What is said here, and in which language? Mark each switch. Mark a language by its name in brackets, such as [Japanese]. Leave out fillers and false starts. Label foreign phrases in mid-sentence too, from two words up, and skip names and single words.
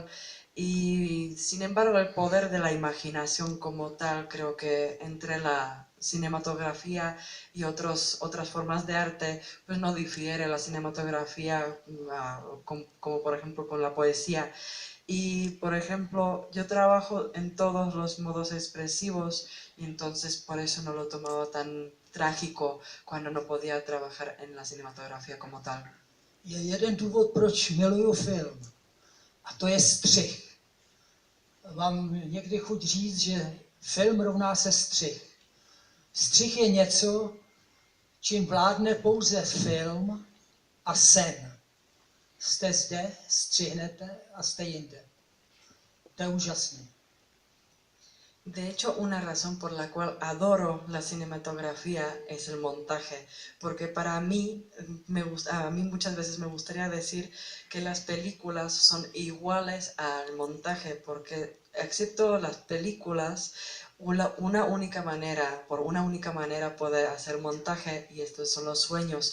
[Spanish] Y sin embargo, el poder de la imaginación como tal, creo que entre la cinematografía y otras formas de arte, pues no difiere la cinematografía como por ejemplo con la poesía. Y, por ejemplo, yo trabajo en todos los modos expresivos y entonces por eso no lo tomaba tan trágico cuando no podía trabajar en la cinematografía como tal. [Czech] Je jeden důvod, proč miluju film, a to je střih. Mám někdy chuť říct, že film rovná se střih. Střih je něco, čím vládne pouze film a sen. Jste zde, střihnete a jste jinde. To je úžasné. [Spanish] De hecho, una razón por la cual adoro la cinematografía es el montaje, porque para mí, a mí muchas veces me gustaría decir que las películas son iguales al montaje, porque excepto las películas, por una única manera puede hacer montaje y estos son los sueños.